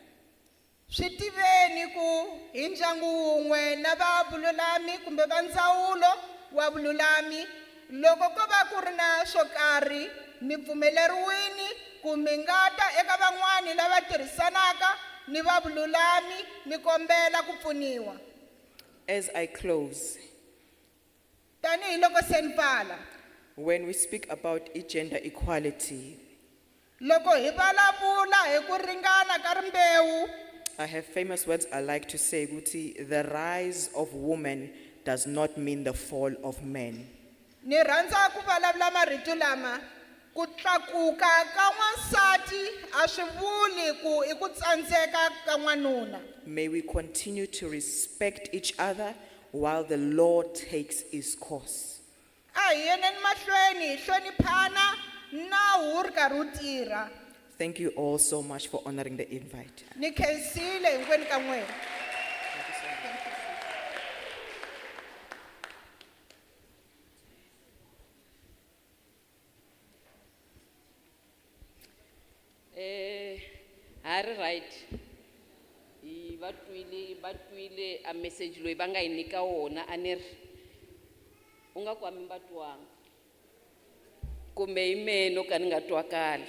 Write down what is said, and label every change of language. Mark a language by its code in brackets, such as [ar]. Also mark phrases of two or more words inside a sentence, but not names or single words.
[ts] Swi tiveni ku hi ndyangu wun'we na va vululami kumbe va ndzawulo wa vululami loko ko va ku ri na swo karhi mi pfumeleriwini ku mi nga ta eka van'wani lava tirhisanaka ni va vululami ni kombela ku pfuniwa. [en] As I close, [ts] Tani hi loko se ni pfala [en] when we speak about gender equality, [ts] loko hi vulavula hi ku ringana ka rimbewu [en] I have famous words I like to say, Guti, the rise of women does not mean the fall of men. [ts] ni rhandza ku vulavula marito lama ku tlakuka ka n'wansati a swi vuli ku I ku tsandzeka ka n'wanuna. [en] May we continue to respect each other while the law takes its course. [ts] A hi yeneni mahlweni hi hloniphana nawu wu ri karhi wu tirha. [en] Thank you all so much for honoring the invite. [ts] Ni khensile hinkwenu ka n'wina. Hari right. I batwile a message loyi va nga hi nyika wona a ni ri u nga kwami mi nga twanga kumbe hi mehe no ka ni nga twakali.